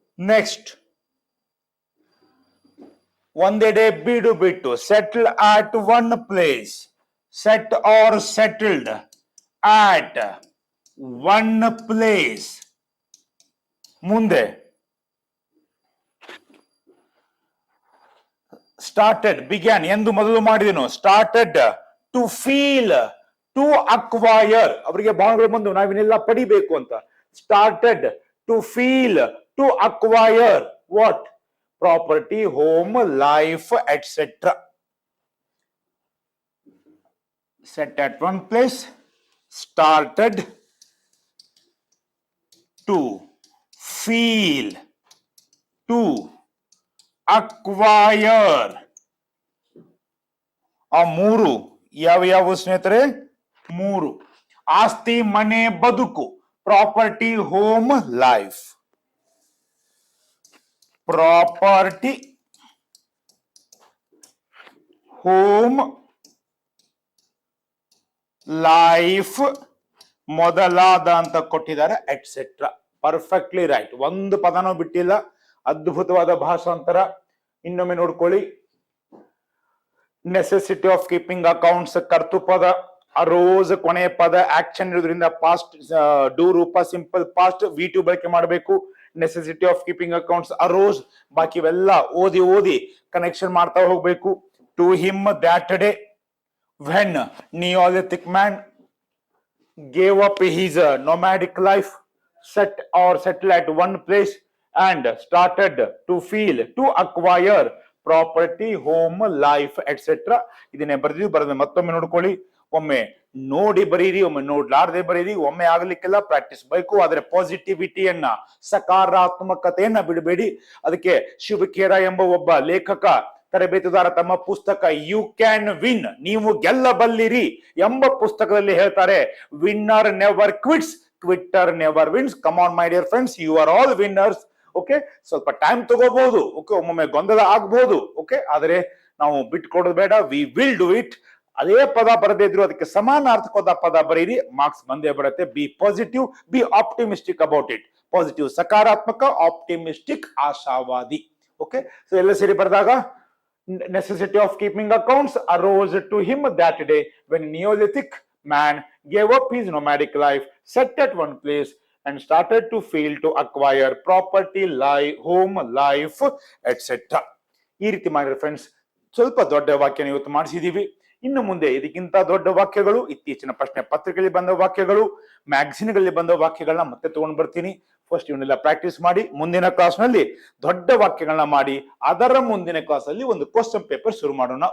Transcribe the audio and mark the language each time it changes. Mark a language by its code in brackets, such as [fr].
[en] Next, [kn] ಒಂದೆಡೆ ಬೀಡು ಬಿಟ್ಟು, [en] settle at one place, set or settled at one place, [kn] ಮುಂದೆ ಸ್ಟಾರ್ಟೆಡ್ ಬಿಗ್ಯಾನ್ ಎಂದು ಮೊದಲು ಮಾಡಿದನು, [en] started to feel to acquire [kn] ಅವರಿಗೆ ಭಾವನೆಗಳು ಬಂದು ನಾವಿನೆಲ್ಲ ಪಡಿಬೇಕು ಅಂತ. [en] Started to feel to acquire what property, home, life etcetera. Set at one place, started to feel to acquire. [kn] ಆ ಮೂರು ಯಾವ ಸ್ನೇಹಿತರೆ? ಮೂರು: ಆಸ್ತಿ, ಮನೆ, ಬದುಕು. [en] Property, home, life. Property, home, life [kn] ಮೊದಲಾದ ಅಂತ ಕೊಟ್ಟಿದ್ದಾರೆ, ಎಟ್ಸೆಟ್ರಾ. [en] perfectly right, [kn] ಒಂದು ಪದನೂ ಬಿಟ್ಟಿಲ್ಲ. ಅದ್ಭುತವಾದ ಭಾಷಾಂತರ. ಇನ್ನೊಮ್ಮೆ ನೋಡ್ಕೊಳ್ಳಿ. [en] necessity of keeping accounts [kn] ಕರ್ತೃಪದ, ಅರೋಸ್ ಕೊನೆಯ ಪದ, ಆಕ್ಷನ್ ಇರೋದ್ರಿಂದ ಪಾಸ್ಟ್ ಡೂ ರೂಪ, ಸಿಂಪಲ್ ಪಾಸ್ಟ್ V2 ಬಳಕೆ ಮಾಡಬೇಕು. [en] necessity of keeping accounts arose, [kn] ಬಾಕಿ ಇವೆಲ್ಲ ಓದಿ ಕನೆಕ್ಷನ್ ಮಾಡ್ತಾ ಹೋಗ್ಬೇಕು. [en] To him that day when Neolithic man gave up his nomadic life, settled at one place and started to feel to acquire property, home, life, etc. [kn] ಇದನ್ನೇ ಬರೆದ ಮತ್ತೊಮ್ಮೆ ನೋಡ್ಕೊಳ್ಳಿ. ಒಮ್ಮೆ ನೋಡಿ ಬರೀರಿ, ಒಮ್ಮೆ ನೋಡ್ಲಾರ್ದೆ ಬರೀರಿ. ಒಮ್ಮೆ ಆಗ್ಲಿಕ್ಕೆಲ್ಲ ಪ್ರಾಕ್ಟೀಸ್ ಬೇಕು. ಆದ್ರೆ ಪಾಸಿಟಿವಿಟಿಯನ್ನ, ಸಕಾರಾತ್ಮಕತೆಯನ್ನ ಬಿಡಬೇಡಿ. ಅದಕ್ಕೆ ಶಿವಖೇರ ಎಂಬ ಒಬ್ಬ ಲೇಖಕ, ತರಬೇತುದಾರ, ತಮ್ಮ ಪುಸ್ತಕ ಯು ಕ್ಯಾನ್ ವಿನ್, ನೀವು ಗೆಲ್ಲಬಲ್ಲಿರಿ ಎಂಬ ಪುಸ್ತಕದಲ್ಲಿ ಹೇಳ್ತಾರೆ, [en] Winner never quits, quitter never wins. Come on my dear friends, you are all winners. [kn] Okay, ಸ್ವಲ್ಪ ಟೈಮ್ ತಗೋಬಹುದು. ಓಕೆ, ಒಮ್ಮೊಮ್ಮೆ ಗೊಂದಲ ಆಗ್ಬಹುದು. ಓಕೆ, ಆದರೆ ನಾವು ಬಿಟ್ಕೊಡೋದು ಬೇಡ. [en] We will do it. [kn] ಅದೇ ಪದ ಬರದೇ ಇದ್ರು ಅದಕ್ಕೆ ಸಮಾನಾರ್ಥಕವಾದ ಪದ ಬರೀರಿ, ಮಾರ್ಕ್ಸ್ ಬಂದೇ ಬರುತ್ತೆ. [en] Be positive, be optimistic about it. Positive ಸಕಾರಾತ್ಮಕ, optimistic ಆಶಾವಾದಿ. Okay, so [kn] ಎಲ್ಲ ಸೇರಿ ಬರೆದಾಗ, [en] necessity of keeping accounts arose to him that day when Neolithic man gave up his nomadic life, set at one place and started to feel to acquire property, home, life, etc. [kn] ಈ ರೀತಿ ಮಾಡಿದ್ರೆ friends, ಸ್ವಲ್ಪ ದೊಡ್ಡ ವಾಕ್ಯನ ಇವತ್ತು ಮಾಡಿಸಿದೀವಿ. ಇನ್ನು ಮುಂದೆ ಇದಕ್ಕಿಂತ ದೊಡ್ಡ ವಾಕ್ಯಗಳು, ಇತ್ತೀಚಿನ ಪ್ರಶ್ನೆ ಪತ್ರಿಕೆಯಲ್ಲಿ ಬಂದ ವಾಕ್ಯಗಳು, ಮ್ಯಾಗಝಿನ್ಗಳಲ್ಲಿ ಬಂದ ವಾಕ್ಯಗಳನ್ನ ಮತ್ತೆ ತಗೊಂಡ್ ಬರ್ತೀನಿ. ಫಸ್ಟ್ ಇವನ್ನೆಲ್ಲ ಪ್ರಾಕ್ಟೀಸ್ ಮಾಡಿ, ಮುಂದಿನ ಕ್ಲಾಸ್ ನಲ್ಲಿ ದೊಡ್ಡ ವಾಕ್ಯಗಳನ್ನ ಮಾಡಿ, ಅದರ ಮುಂದಿನ ಕ್ಲಾಸ್ ಅಲ್ಲಿ ಒಂದು ಕ್ವಶನ್ ಪೇಪರ್ ಶುರು ಮಾಡೋಣ.